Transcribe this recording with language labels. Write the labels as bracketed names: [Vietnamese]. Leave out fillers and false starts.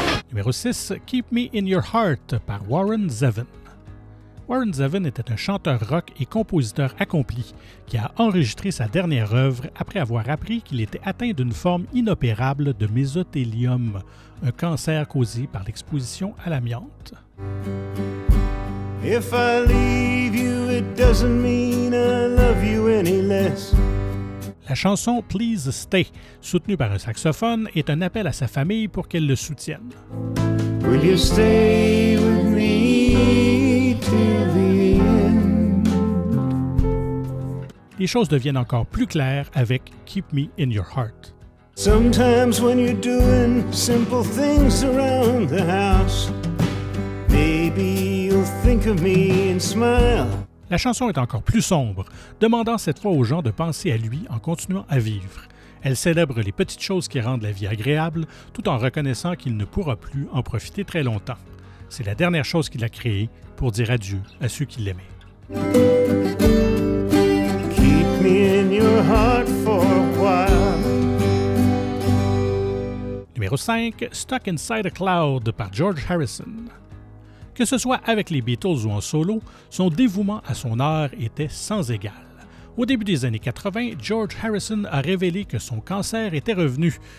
[French] Numéro 6, Keep Me in Your Heart par Warren Zevon. Warren Zevon était un chanteur rock et compositeur accompli qui a enregistré sa dernière œuvre après avoir appris qu'il était atteint d'une forme inopérable de mésothéliome, un cancer causé par l'exposition à l'amiante. [English] If I leave you, it doesn't mean I love any less. [French] La chanson « Please Stay », soutenue par un saxophone, est un appel à sa famille pour qu'elle le soutienne. [English] Will you stay with me till the end? [French] Les choses deviennent encore plus claires avec « Keep Me in Your Heart ». [English] Sometimes when you're doing simple things around the house, maybe you'll think of me and smile. [French] La chanson est encore plus sombre, demandant cette fois aux gens de penser à lui en continuant à vivre. Elle célèbre les petites choses qui rendent la vie agréable, tout en reconnaissant qu'il ne pourra plus en profiter très longtemps. C'est la dernière chose qu'il a créée pour dire adieu à ceux qui l'aimaient. [English] Keep me in your heart for a while. [French] Numéro 5, Stuck Inside a Cloud par George Harrison. Que ce soit avec les Beatles ou en solo, son dévouement à son art était sans égal. Au début des années 80, George Harrison a révélé que son cancer était revenu.